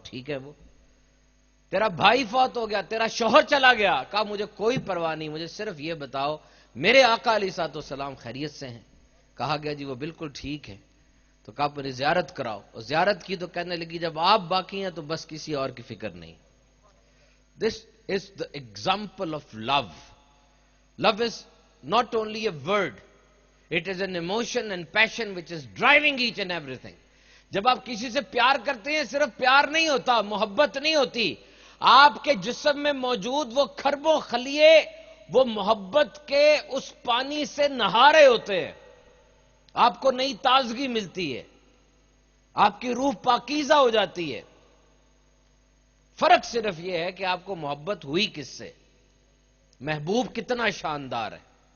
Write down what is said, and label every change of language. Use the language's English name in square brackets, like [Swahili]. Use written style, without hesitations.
[Urdu] ٹھیک ہے. وہ تیرا بھائی فوت ہو گیا، تیرا شوہر چلا گیا، کہا مجھے کوئی پرواہ نہیں، مجھے صرف یہ بتاؤ میرے آقا علیہ السلام خیریت سے ہیں. کہا گیا جی وہ بالکل ٹھیک ہے. تو کہا میری زیارت کراؤ. اور زیارت کی تو کہنے لگی جب آپ باقی ہیں تو بس کسی اور کی فکر نہیں. [English] This is the example of love. Love is not only a word, it is an emotion and passion which is driving each and everything. [Urdu] جب آپ کسی سے پیار کرتے ہیں صرف پیار نہیں ہوتا، محبت نہیں ہوتی، آپ کے جسم میں موجود وہ کھربوں خلیے وہ محبت کے اس پانی سے نہا رہے ہوتے ہیں، آپ کو نئی تازگی ملتی ہے، آپ کی روح پاکیزہ ہو جاتی ہے۔ فرق صرف یہ ہے کہ آپ کو محبت ہوئی کس سے، محبوب کتنا شاندار ہے۔